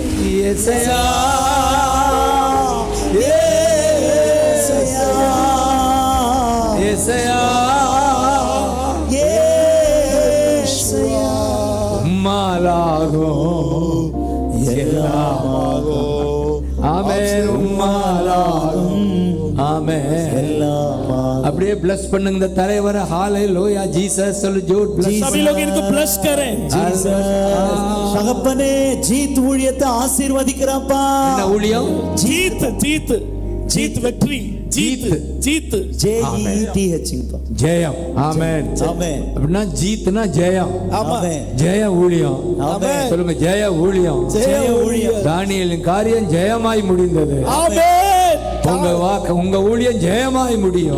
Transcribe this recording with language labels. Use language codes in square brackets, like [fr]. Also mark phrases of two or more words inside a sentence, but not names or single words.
[ta] ஏசையா ஏசையா ஏசையா. உம்மாலாகோ எல்லாமாகோ. ஆமென். உம்மாலாகோ. ஆமென். அப்படியே bless பண்ணுங்க இந்த தலைவரை. ஹalleluya ஜீசஸ் சொல்லு. ஜோட் bless. [hi] सभी लोग इनको bless करें. [ta] தகப்பனே ஜீத் ஊழியத்தை ஆசீர்வதிக்கிறப்பா. என்ன ஊழியம்? [hi] जीत जीत जीत विक्ट्री. जीत जीत JETH. [ta] ஜெயம். ஆமென். ஆமென். அப்படின்னா ஜீத்னா ஜெயம். ஆமென். ஜெய ஊழியம். ஆமென். சொல்லுங்க ஜெய ஊழியம். ஜெய ஊழியம். தானியேலின் காரியம் ஜெயமாய் முடிந்தது. ஆமென். உங்க ஊழியம் ஜெயமாய் முடியும்.